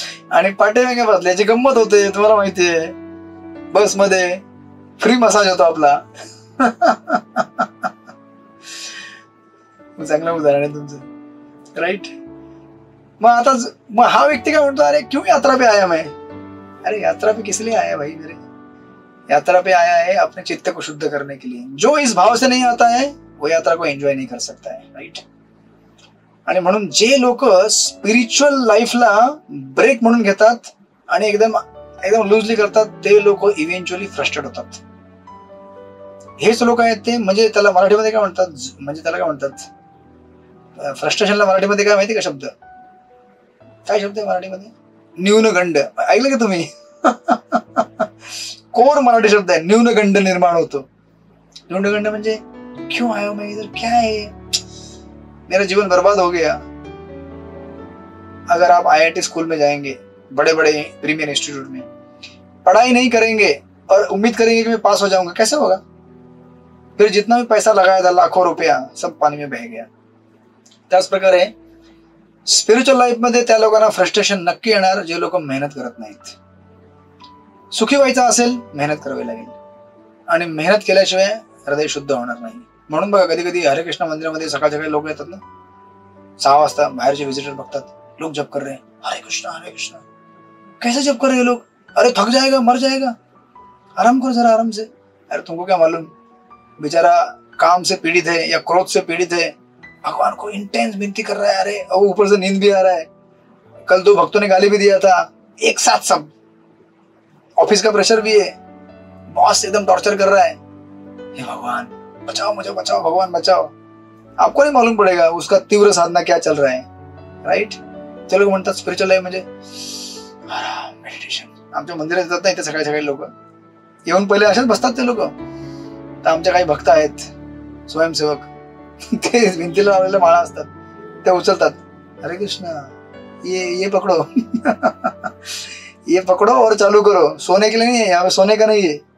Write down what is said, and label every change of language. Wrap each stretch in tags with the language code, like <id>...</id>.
<mr>आणि पाठीमागे बसल्याची गंमत होते, तुम्हाला माहितीये. बस मध्ये फ्री मसाज होतो आपला. चांगलं उदाहरण आहे तुमचं, राईट. मग हा व्यक्ती काय म्हणतो,</mr> <hi>अरे क्यों यात्रा पे आया मैं? अरे यात्रा पे किस लिए आया भाई मेरे? यात्रा पे आया है अपने चित्त को शुद्ध करने के लिए. जो इस भाव से नहीं आता है वो यात्रा को एंजॉय नहीं कर सकता है, राईट.</hi> <mr>आणि म्हणून जे लोक स्पिरिच्युअल लाईफला ब्रेक म्हणून घेतात आणि एकदम लूजली करतात, ते लोक इव्हेंच्युअली फ्रस्ट्रेट होतात. हेच लोक आहेत ते, म्हणजे त्याला मराठीमध्ये काय म्हणतात, फ्रस्ट्रेशनला मराठीमध्ये काय माहिती का शब्द? काय शब्द आहे मराठीमध्ये? न्यूनगंड. ऐकलं का तुम्ही? कोर मराठी शब्द आहे. न्यूनगंड निर्माण होतो.</mr> <hi>न्यूनगंड म्हणजे क्यों आया मैं इधर, क्या है, मेरा जीवन बर्बाद हो गया. अगर आप IIT स्कूल में जाएंगे, बड़े बड़े प्रीमियर इंस्टीट्यूट में, पढ़ाई नहीं करेंगे और उम्मीद करेंगे कि मैं पास हो जाऊंगा, कैसे होगा? फिर जितना भी पैसा लगाया था, लाखों रुपया, सब पानी में बह गया.</hi> <mr>त्याच प्रकारे स्पिरिच्युअल लाईफ मध्ये त्या लोकांना फ्रस्ट्रेशन नक्की येणार जे लोक मेहनत करत नाहीत. सुखी व्हायचं असेल मेहनत करावी लागेल, आणि मेहनत केल्याशिवाय हृदय शुद्ध होणार नाही. म्हणून बघा कधी कधी हरे कृष्ण मंदिरामध्ये सकाळ सकाळी लोक येतात ना, 6 वाजता बाहेरचे विजिटर बघतात,</mr> <hi>लोग जप कर रहे हैं, हरे कृष्ण कैसे जप कर रहे हैं लोग, अरे थक जाएगा मर जाएगा, आराम करो जरा आराम से. अरे तुमको क्या मालूम, बेचारा काम से पीड़ित है या क्रोध से पीड़ित है, भगवान को इंटेंस विनती कर रहा है, अरे और ऊपर से नींद भी आ रहा है. कल 2 भक्तों ने गाली भी दिया था, एक साथ सब, ऑफिस का प्रेशर भी है, बॉस एकदम टॉर्चर कर रहा है, हे भगवान बचाओ मुझे, बचाओ भगवान बचाओ. आपको नहीं मालूम पड़ेगा उसका तीव्र साधना क्या चल रहा है.</hi> <en>Right.</en> <mr>ते लोक म्हणतात स्पिरिच्युअल लाईफ म्हणजे मेडिटेशन. आमच्या मंदिरात येतात ना इथे सकाळी सकाळी लोक येऊन पहिले असेच बसतात ते लोक. तर आमच्या काही भक्त आहेत स्वयंसेवक, ते भिंतीला लावलेल्या माळा असतात, ते उचलतात, हरे कृष्ण</mr> <hi>ये पकड़ो ये पकड़ो और चालू करो, सोने के लिए नहीं है</hi> <mr>यहाँ पे, सोने का नहीं है.</mr>